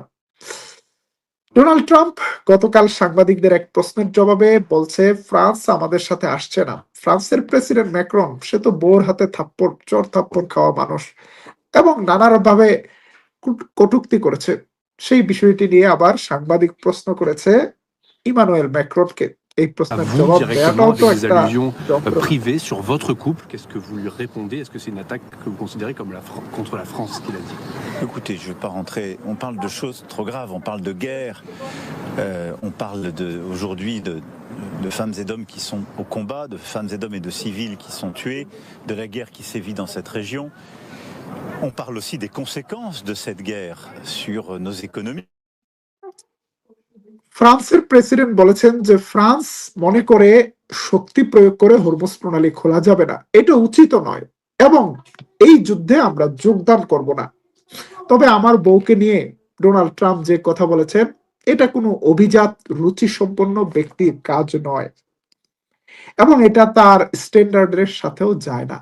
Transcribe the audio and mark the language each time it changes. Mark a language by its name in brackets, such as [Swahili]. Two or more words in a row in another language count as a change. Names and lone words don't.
[Bangla] ডোনাল্ড ট্রাম্প গতকাল সাংবাদিকদের এক প্রশ্নের জবাবে বলছে ফ্রান্স আমাদের সাথে আসছে না। ফ্রান্সের প্রেসিডেন্ট ম্যাক্রন সে তো বউর হাতে চর থাপ্পড় খাওয়া মানুষ এবং নানাভাবে কটূক্তি করেছে। সেই বিষয়টি নিয়ে আবার সাংবাদিক প্রশ্ন করেছে ইমানুয়েল ম্যাক্রনকে। এই প্রশ্নের জবাব দেওয়াটাও তো একটা [French] privées sur votre couple. Qu'est-ce que vous lui répondez? Est-ce que c'est une attaque que vous considérez comme contre la France, qu'il a dit? Écoutez, je ne vais pas rentrer. On parle de choses trop graves. On parle de guerre. On parle aujourd'hui de femmes et d'hommes qui sont au combat, de femmes et d'hommes et de civils qui sont tués, de la guerre qui sévit dans cette région. On parle aussi des conséquences de cette guerre sur nos économies. [Bangla] ফ্রান্সের প্রেসিডেন্ট বলেছেন যে ফ্রান্স মনে করে শক্তি প্রয়োগ করে হরমুজ প্রণালী খোলা যাবে না, এটা উচিত নয় এবং এই যুদ্ধে আমরা যোগদান করব না। তবে আমার বউকে নিয়ে ডোনাল্ড ট্রাম্প যে কথা বলেছেন এটা কোনো অভিজাত রুচি সম্পন্ন ব্যক্তির কাজ নয় এবং এটা তার স্ট্যান্ডার্ডের সাথেও যায় না।